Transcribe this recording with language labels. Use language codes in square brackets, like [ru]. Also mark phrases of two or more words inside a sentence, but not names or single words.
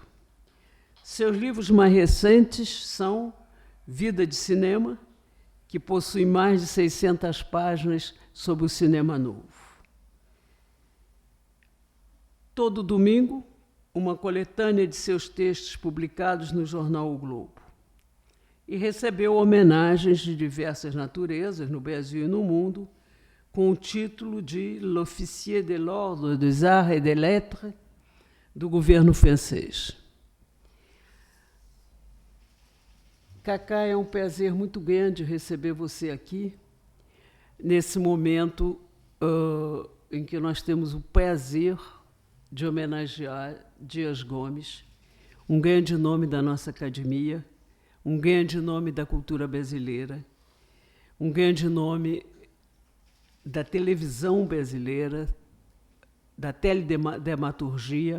[pt] Seus livros mais recentes são Vida de Cinema, que possui mais de 600 páginas sobre o cinema novo. Todo domingo, uma coletânea de seus textos publicados no jornal O Globo. E recebeu homenagens de diversas naturezas, no Brasil e no mundo, com o título de L'Officier de l'Ordre des Arts et des Lettres, do governo francês. Cacá, é um prazer muito grande receber você aqui, nesse momento em que nós temos o prazer de homenagear Dias Gomes, um grande nome da nossa academia, um grande nome da cultura brasileira, um grande nome da televisão brasileira, da teledramaturgia.